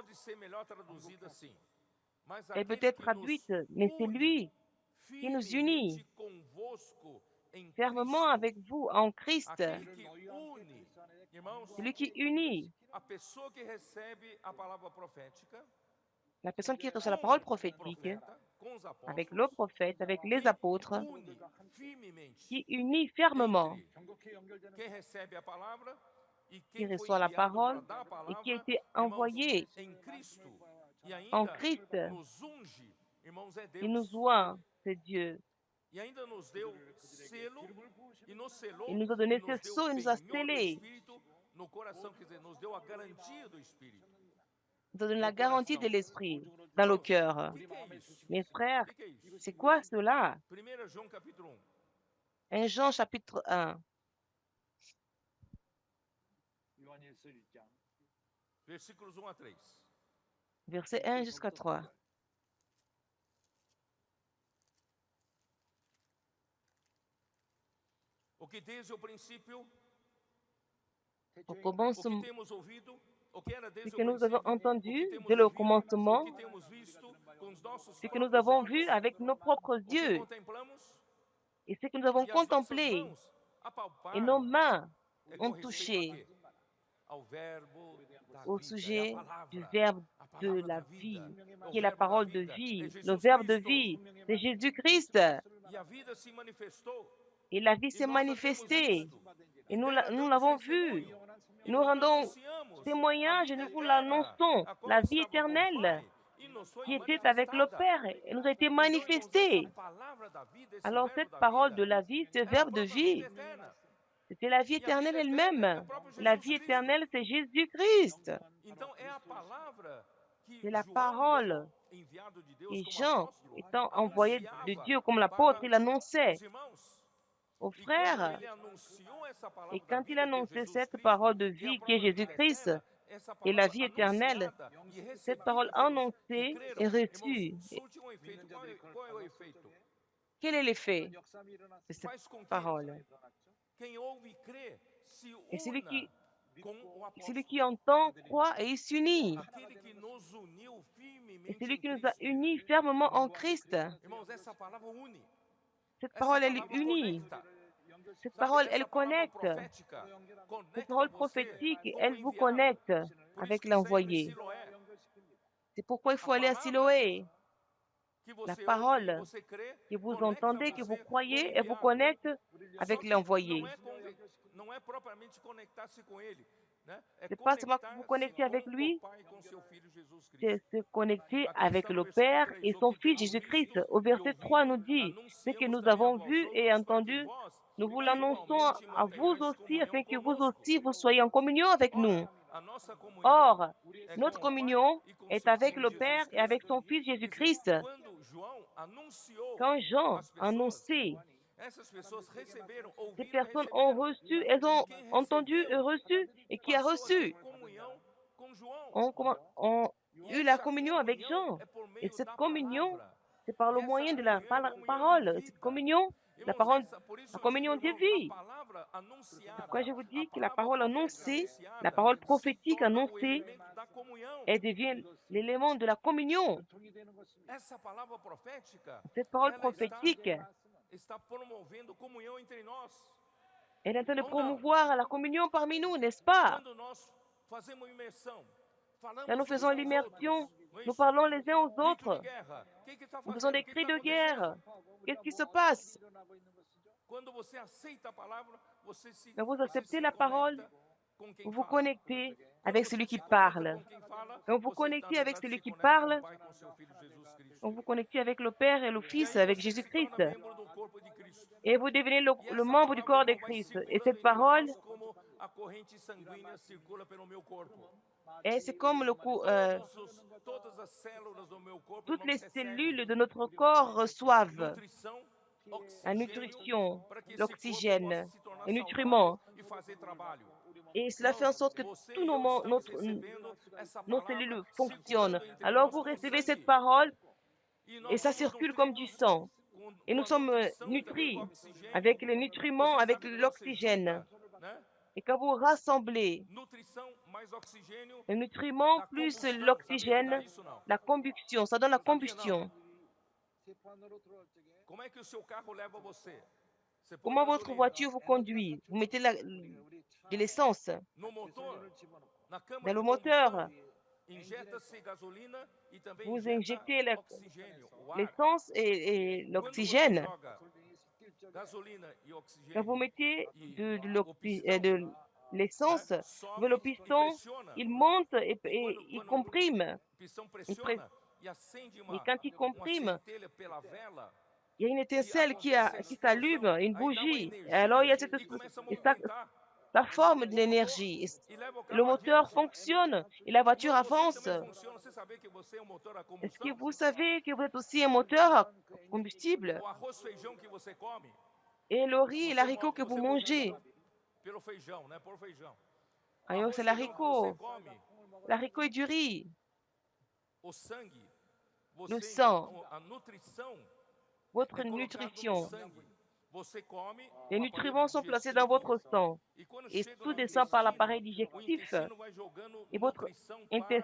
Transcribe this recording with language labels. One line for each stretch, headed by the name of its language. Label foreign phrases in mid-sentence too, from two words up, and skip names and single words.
French: Elle peut être traduite, mais c'est lui qui nous unit fermement avec vous en Christ. Celui qui unit La personne qui reçoit la
Portuguese: com
French: parole
Portuguese: o
French: prophétique
Portuguese: profeta, com os
French: avec le
Portuguese: apóstolos,
French: prophète, avec les
Portuguese: que
French: apôtres,
Portuguese: une firmemente
French: qui unit fermement,
Portuguese: entre quem recebe a palavra e
French: qui
Portuguese: quem foi
French: reçoit la
Portuguese: enviado para
French: parole
Portuguese: dar a
French: et qui a
Portuguese: palavra,
French: été
Portuguese: irmãos,
French: envoyé
Portuguese: em Cristo, e
French: en
Portuguese: ainda
French: Christ.
Portuguese: nos unge, irmãos, é
French: Il nous
Portuguese: Deus.
French: oint, c'est Dieu.
Portuguese: E ainda nos deu selo, e nos
French: Il
Portuguese: selou,
French: nous a
Portuguese: e
French: donné ce
Portuguese: nos deu
French: sceau, il nous a
Portuguese: penhor do
French: scellés.
Portuguese: Espírito no coração, quer dizer, nos deu a garantia do Espírito
French: Il nous a donné
Portuguese: no
French: la garantie de
Portuguese: coração.
French: l'Esprit dans le
Portuguese: Irmãos,
French: cœur.
Portuguese: o que é isso?
French: Mes
Portuguese: O
French: frères,
Portuguese: que é isso?
French: c'est quoi cela?
Portuguese: 1 João capítulo 1,
French: 1 Jean chapitre 1,
Portuguese: versículos 1 a 3.
French: verset 1 jusqu'à 3.
Portuguese: O que desde o princípio,
French: Au
Portuguese: o que
French: commencement,
Portuguese: temos ouvido, o que era
French: ce
Portuguese: desde o
French: que nous avons
Portuguese: princípio, o
French: entendu
Portuguese: que
French: dès
Portuguese: temos
French: le
Portuguese: ouvido, o
French: commencement,
Portuguese: que temos visto com os nossos
French: ce que nous
Portuguese: próprios
French: avons
Portuguese: olhos,
French: vu avec nos propres
Portuguese: o que
French: yeux
Portuguese: contemplamos
French: et ce que nous avons
Portuguese: e as nossas
French: contemplé
Portuguese: mãos
French: et nos
Portuguese: apalparam,
French: mains
Portuguese: é
French: ont
Portuguese: com respeito a
French: touché
Portuguese: quê? Ao verbo da
French: au
Portuguese: vida, é
French: sujet du
Portuguese: a
French: verbe de
Portuguese: palavra
French: la
Portuguese: da vida,
French: vie,
Portuguese: o
French: qui est la
Portuguese: verbo da
French: parole de
Portuguese: vida é
French: vie, le
Portuguese: Jesus
French: verbe de
Portuguese: Cristo.
French: vie, c'est Jésus-Christ.
Portuguese: E a vida se manifestou
French: Et la vie
Portuguese: e
French: s'est
Portuguese: nós a temos
French: manifestée
Portuguese: visto.
French: et
Portuguese: E
French: nous
Portuguese: dela
French: nous
Portuguese: damos
French: l'avons vue.
Portuguese: testemunho. E
French: Nous
Portuguese: nós
French: rendons
Portuguese: anunciamos a
French: témoignage et
Portuguese: vida
French: nous vous
Portuguese: eterna,
French: l'annonçons,
Portuguese: a qual
French: la vie
Portuguese: estava com o
French: éternelle
Portuguese: Pai e nos foi
French: qui était avec le
Portuguese: manifestada.
French: Père et nous a été
Portuguese: Então, irmãos, essa
French: manifestée.
Portuguese: palavra da vida, esse
French: Alors
Portuguese: verbo
French: cette
Portuguese: da
French: parole de
Portuguese: vida,
French: la vie, ce
Portuguese: é a
French: verbe de
Portuguese: própria vida
French: vie,
Portuguese: eterna.
French: c'était la vie
Portuguese: E a
French: éternelle
Portuguese: vida eterna é o
French: elle-même.
Portuguese: próprio
French: La
Portuguese: Jesus
French: vie
Portuguese: Cristo.
French: éternelle, c'est Jésus-Christ.
Portuguese: Então, é a palavra que
French: C'est la
Portuguese: João,
French: parole.
Portuguese: como enviado de Deus,
French: Et
Portuguese: como
French: Jean,
Portuguese: apóstolo,
French: étant envoyé de
Portuguese: anunciava
French: Dieu comme l'apôtre,
Portuguese: para
French: il annonçait
Portuguese: os irmãos.
French: aux
Portuguese: E quando
French: frères.
Portuguese: ele anunciou essa
French: Et
Portuguese: palavra da
French: quand il
Portuguese: vida, que é
French: annonçait
Portuguese: Jesus
French: cette
Portuguese: Cristo,
French: parole de
Portuguese: que é a
French: vie qui est
Portuguese: própria vida
French: Jésus-Christ
Portuguese: eterna, essa
French: et la
Portuguese: palavra
French: vie éternelle,
Portuguese: anunciada e
French: cette parole
Portuguese: recebida pelos que
French: annoncée et
Portuguese: creram, irmãos,
French: reçue.
Portuguese: surte um efeito. Qual é o efeito?
French: Quel est l'effet de cette
Portuguese: Faz com que
French: parole?
Portuguese: quem ouve e crê se
French: Et
Portuguese: una com o
French: celui
Portuguese: apóstolo.
French: qui entend, croit et il s'unit.
Portuguese: Aquele que nos uniu
French: Et
Portuguese: firmemente
French: celui
Portuguese: em
French: qui nous a
Portuguese: Cristo.
French: unis fermement en Christ.
Portuguese: Irmãos, essa palavra une.
French: Cette
Portuguese: Essa
French: parole, elle
Portuguese: palavra
French: unit.
Portuguese: conecta.
French: Cette
Portuguese: Sabe,
French: parole,
Portuguese: essa
French: elle
Portuguese: palavra
French: connecte.
Portuguese: profética
French: Cette
Portuguese: conecta
French: parole
Portuguese: você
French: prophétique,
Portuguese: com o
French: elle vous
Portuguese: enviado.
French: connecte
Portuguese: Por isso
French: avec
Portuguese: que sempre l'envoyé. Siloé,
French: C'est pourquoi il
Portuguese: a
French: faut aller à
Portuguese: palavra
French: Siloé.
Portuguese: que
French: La
Portuguese: você ouve e
French: parole
Portuguese: você crê,
French: que vous
Portuguese: conecta
French: entendez, que vous
Portuguese: você com o
French: croyez, elle vous
Portuguese: enviado.
French: connecte
Portuguese: Só
French: avec
Portuguese: que
French: l'envoyé.
Portuguese: não é propriamente conectar-se com ele, né? É
French: C'est pas seulement vous
Portuguese: conectar-se
French: connecter avec
Portuguese: com o
French: lui,
Portuguese: Pai e com seu Filho Jesus
French: c'est
Portuguese: Cristo.
French: se connecter
Portuguese: Aqui
French: avec
Portuguese: está no
French: le
Portuguese: versículo
French: Père
Portuguese: 3,
French: et
Portuguese: o
French: son
Portuguese: que
French: Fils
Portuguese: temos
French: Jésus-Christ.
Portuguese: visto
French: Au
Portuguese: e
French: verset 3 nous
Portuguese: ouvido,
French: dit, ce que
Portuguese: anunciamos
French: nous
Portuguese: também
French: avons
Portuguese: a vós
French: vu et
Portuguese: outros, para que
French: entendu,
Portuguese: vós
French: nous vous l'annonçons
Portuguese: igualmente
French: à vous
Portuguese: mantenhais
French: aussi,
Portuguese: comunhão
French: afin que vous
Portuguese: conosco.
French: aussi, vous soyez en communion avec nous.
Portuguese: Ora, a nossa comunhão
French: Or,
Portuguese: é
French: notre
Portuguese: com o Pai
French: communion
Portuguese: e com
French: est
Portuguese: seu
French: avec
Portuguese: Filho
French: le Père
Portuguese: Jesus
French: et avec
Portuguese: Cristo.
French: son Fils
Portuguese: Quer dizer,
French: Jésus-Christ.
Portuguese: quando João anunciou
French: Quand Jean
Portuguese: às a pessoas,
French: annoncé,
Portuguese: essas pessoas receberam,
French: ces
Portuguese: ouviram e
French: personnes ont
Portuguese: receberam.
French: reçu, elles
Portuguese: E
French: ont
Portuguese: quem
French: entendu et
Portuguese: recebeu
French: reçu, et qui a
Portuguese: passou a ter
French: reçu
Portuguese: comunhão com João.
French: ont
Portuguese: E
French: eu la
Portuguese: essa
French: communion avec
Portuguese: comunhão
French: Jean.
Portuguese: é por
French: Et
Portuguese: meio
French: cette
Portuguese: da
French: communion,
Portuguese: palavra.
French: c'est par
Portuguese: E
French: le
Portuguese: essa
French: moyen de la
Portuguese: comunhão é comunhão de
French: parole. Cette
Portuguese: vida.
French: communion, la
Portuguese: Irmãos,
French: parole,
Portuguese: por
French: la
Portuguese: isso eu digo,
French: communion de
Portuguese: irmãos, a
French: vie.
Portuguese: palavra
French: Pourquoi
Portuguese: anunciada,
French: je vous
Portuguese: a
French: dis que la
Portuguese: palavra
French: parole
Portuguese: profética
French: annoncée, la
Portuguese: anunciada
French: parole
Portuguese: se
French: prophétique
Portuguese: torna o
French: annoncée,
Portuguese: elemento da comunhão.
French: elle devient l'élément de la communion.
Portuguese: Essa palavra profética,
French: Cette parole
Portuguese: ela
French: prophétique,
Portuguese: está promovendo comunhão entre nós.
French: elle est en train de
Portuguese: Ou não?
French: promouvoir la communion parmi nous, n'est-ce pas?
Portuguese: Quando nós fazemos imersão, falamos
French: Quand nous
Portuguese: uns
French: faisons
Portuguese: aos
French: l'immersion,
Portuguese: outros, não é
French: nous
Portuguese: isso?
French: parlons les uns aux
Portuguese: Grito de
French: autres.
Portuguese: guerra. O que está
French: Nous faisons
Portuguese: fazendo?
French: des
Portuguese: O que
French: cris
Portuguese: está
French: de guerre.
Portuguese: acontecendo?
French: Qu'est-ce qui se passe?
Portuguese: Quando você aceita a palavra,
French: Quand vous
Portuguese: você
French: acceptez
Portuguese: se
French: la parole,
Portuguese: conecta com quem
French: vous vous
Portuguese: fala.
French: connectez
Portuguese: Quando
French: avec
Portuguese: você
French: celui
Portuguese: se
French: qui
Portuguese: conecta
French: parle.
Portuguese: com quem fala,
French: Quand vous
Portuguese: você, na
French: connectez avec
Portuguese: verdade,
French: celui
Portuguese: se
French: qui
Portuguese: conecta com o
French: parle,
Portuguese: Pai, com seu Filho Jesus Cristo.
French: vous vous connectez avec le Père et le
Portuguese: E
French: Fils,
Portuguese: aí
French: avec
Portuguese: você se torna
French: Jésus-Christ.
Portuguese: membro do corpo de Cristo.
French: Et vous devenez le
Portuguese: E essa
French: membre du
Portuguese: palavra,
French: corps de
Portuguese: irmão, vai
French: Christ. Et
Portuguese: circulando
French: cette
Portuguese: entre
French: parole,
Portuguese: nós como a corrente sanguínea circula pelo meu corpo.
French: c'est comme
Portuguese: Todas as células do meu corpo,
French: toutes les
Portuguese: irmãos,
French: cellules
Portuguese: recebem
French: de notre corps reçoivent
Portuguese: nutrição,
French: la
Portuguese: oxigênio,
French: nutrition,
Portuguese: para que esse corpo possa
French: l'oxygène,
Portuguese: se tornar
French: les
Portuguese: saudável
French: nutriments.
Portuguese: e fazer trabalho.
French: Et cela fait en
Portuguese: Irmãos,
French: sorte que
Portuguese: você
French: tous
Portuguese: e eu estamos
French: notre,
Portuguese: recebendo essa
French: nos
Portuguese: palavra
French: cellules fonctionnent.
Portuguese: circulando entre
French: Alors
Portuguese: nós
French: vous
Portuguese: como
French: recevez cette
Portuguese: sangue.
French: parole
Portuguese: E
French: et
Portuguese: nós
French: ça
Portuguese: somos
French: circule comme du
Portuguese: nutridos
French: sang. Et
Portuguese: com
French: nous
Portuguese: a
French: sommes
Portuguese: nutrição e também com
French: nutris
Portuguese: o oxigênio.
French: avec les nutriments,
Portuguese: Você
French: avec
Portuguese: sabe quando você
French: l'oxygène.
Portuguese: junta, né?
French: Et quand vous rassemblez
Portuguese: Nutrição mais oxigênio
French: le nutriment
Portuguese: dá
French: plus
Portuguese: combustão. Sabia que dá
French: l'oxygène,
Portuguese: isso não?
French: la combustion, ça donne la
Portuguese: Sabia
French: combustion.
Portuguese: não? Como é que o seu carro leva você? Você põe
French: Comment votre
Portuguese: gasolina
French: voiture vous conduit? Vous mettez de l'essence
Portuguese: no motor, na
French: dans
Portuguese: câmara
French: le
Portuguese: de
French: moteur.
Portuguese: combustão. injeta-se gasolina e também
French: Vous
Portuguese: injeta
French: injectez
Portuguese: oxigênio, o ar.
French: l'essence et
Portuguese: Quando você
French: l'oxygène.
Portuguese: joga gasolina e
French: Quand
Portuguese: oxigênio
French: vous mettez
Portuguese: e o
French: de
Portuguese: pistão,
French: l'essence,
Portuguese: sobe
French: le
Portuguese: e
French: piston,
Portuguese: pressiona.
French: il monte et
Portuguese: E
French: il
Portuguese: quando
French: comprime.
Portuguese: o pistão
French: Il presse.
Portuguese: pressiona e acende
French: Et quand il
Portuguese: uma
French: comprime,
Portuguese: centelha pela vela,
French: il y a une
Portuguese: e
French: étincelle
Portuguese: acontece a
French: qui s'allume,
Portuguese: explosão,
French: une
Portuguese: aí dá uma
French: bougie. Et alors, il y
Portuguese: energia
French: a
Portuguese: e começa a
French: et ça,
Portuguese: movimentar
French: ça forme de
Portuguese: o motor
French: l'énergie.
Portuguese: e leva o
French: Le
Portuguese: carro
French: moteur
Portuguese: adiante.
French: fonctionne et la voiture
Portuguese: Irmão, você
French: avance.
Portuguese: também funciona. Você sabia que você é um motor a
French: Est-ce que
Portuguese: combustão?
French: vous savez que vous êtes aussi un moteur à combustible?
Portuguese: O arroz, feijão que você come,
French: Et le riz et l'haricot que vous
Portuguese: você
French: mangez.
Portuguese: movimenta pelo feijão, né? Por feijão. O
French: Alors,
Portuguese: arroz,
French: c'est
Portuguese: feijão que você
French: l'haricot.
Portuguese: come,
French: L'haricot et du riz.
Portuguese: o sangue,
French: Le
Portuguese: você
French: sang.
Portuguese: então a nutrição
French: Votre
Portuguese: é colocado no
French: nutrition.
Portuguese: sangue. Você come,
French: Les
Portuguese: o aparelho
French: nutriments sont placés dans
Portuguese: digestivo,
French: votre sang.
Portuguese: e quando
French: Et
Portuguese: chega
French: tout
Portuguese: no
French: descend par l'appareil
Portuguese: o
French: digestif.
Portuguese: intestino vai jogando
French: Et votre
Portuguese: nutrição para